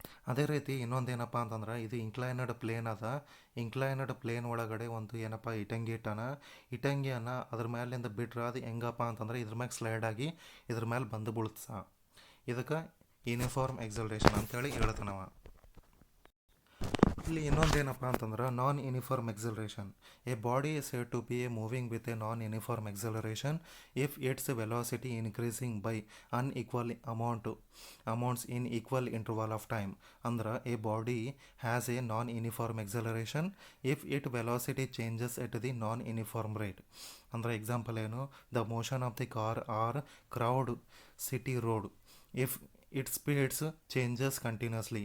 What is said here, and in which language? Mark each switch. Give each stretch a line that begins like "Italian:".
Kannada: ಅದೇ ರೀತಿ ಇನ್ನೊಂದು ಏನಪ್ಪ ಅಂತಂದ್ರೆ ಇದು ಇನ್ಕ್ಲೈನಡ್ ಪ್ಲೇನ್ ಅದ. ಇನ್ಕ್ಲೈನಡ್ ಪ್ಲೇನ್ ಒಳಗಡೆ ಒಂದು ಏನಪ್ಪ ಇಟಂಗಿಯನ್ನು ಅದ್ರ ಮೇಲಿಂದ ಬಿಟ್ರೆ ಅದು ಹೆಂಗಪ್ಪ ಅಂತಂದ್ರೆ ಇದ್ರ ಮ್ಯಾಗೆ ಸ್ಲೈಡ್ ಆಗಿ ಇದ್ರ ಮೇಲೆ ಬಂದು ಬೀಳ್ತದ. ಇದಕ್ಕೆ ಯೂನಿಫಾರ್ಮ್ ಎಕ್ಸಲರೇಷನ್ ಅಂತೇಳಿ ಹೇಳ್ತಾನವ. ಇಲ್ಲಿ ಇನ್ನೊಂದೇನಪ್ಪ ಅಂತಂದ್ರೆ ನಾನ್ uniform acceleration.
English: A body is said to be moving with a non-uniform acceleration if its velocity increasing by unequal amounts in equal interval of time.
Kannada: ಅಂದ್ರೆ
English: a body has a non-uniform acceleration if its velocity changes at the non-uniform rate.
Kannada: ಅಂದ್ರೆ
English: example
Kannada: ಏನು,
English: The motion of the car are crowd city road if it speeds changes continuously.